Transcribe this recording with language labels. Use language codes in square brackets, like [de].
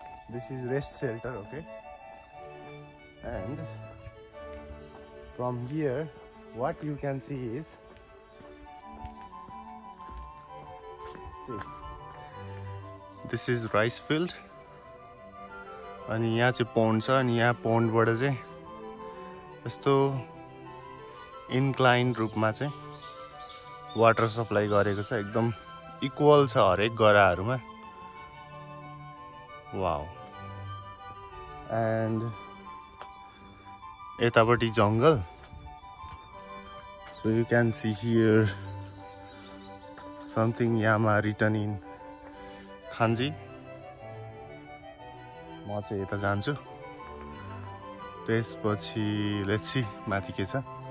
[en] This is rest shelter, okay? And from here, what you can see is, this is rice field. [ne] अनि यहाँ चाहिँ pond छ, अनि यहाँ pond बाट चाहिँ यस्तो इन्क्लाइन रूपमा चाहिँ वाटर सप्लाई गरेको छ। एकदम इक्वल छ हरेक गराहरुमा। वाउ। [en] And [ne] यतापट्टि जंगल। [en] So you can see here something Yama written in Kanji. [ne] म चाहिँ यता जान्छु। त्यसपछि [en] let's see [ne] माथि के छ।